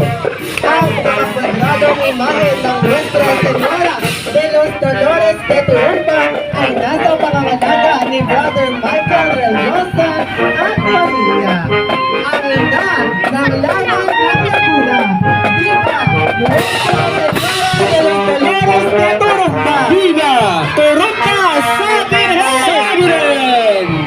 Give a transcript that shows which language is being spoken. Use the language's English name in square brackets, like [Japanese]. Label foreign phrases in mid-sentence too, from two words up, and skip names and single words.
[Filipino] Ang nakapagradong imahe ng Nuestra Señora de los Dolores de Turumba ay nasa pangangalaga ni Brother Michael Rellosa at pamilya. Ang ina ng laman ng Laguna. Viva Nuestra Señora de los Dolores de Turumba! Viva Turumba sa Birhen!